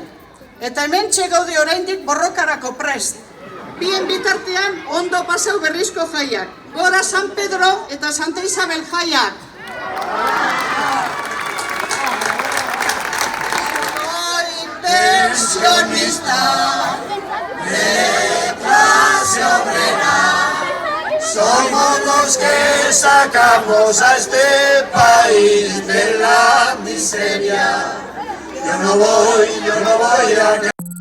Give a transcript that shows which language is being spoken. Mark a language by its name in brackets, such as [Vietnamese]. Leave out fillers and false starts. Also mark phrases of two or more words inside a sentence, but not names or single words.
[Basque] Eta hementxe gaude oraindik borrokarako prest. Bien bitartean ondo pasau berrizko jaiak. Gora San Pedro eta Santa Isabel jaiak. [Spanish] Pensionista de clase obrera, somos los que sacamos a este país de la miseria. Yo no voy a